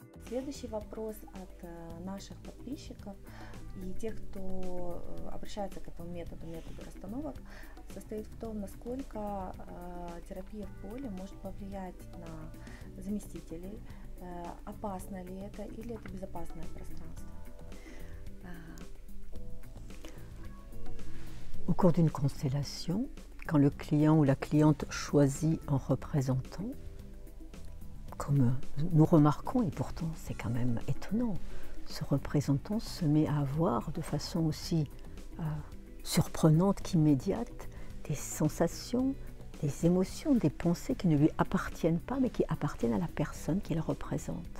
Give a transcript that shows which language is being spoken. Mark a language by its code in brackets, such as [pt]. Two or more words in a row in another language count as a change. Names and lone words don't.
[ru] Следующий вопрос от наших подписчиков и тех, кто обращается к этому методу расстановок, состоит в том, насколько терапия в поле может повлиять на заместителей, опасно ли это или это безопасное пространство. [fr] Au cours d'une constellation, quand le client ou la cliente choisit un représentant, comme nous remarquons, et pourtant c'est quand même étonnant, ce représentant se met à avoir de façon aussi surprenante qu'immédiate des sensations, des émotions, des pensées qui ne lui appartiennent pas mais qui appartiennent à la personne qu'il représente.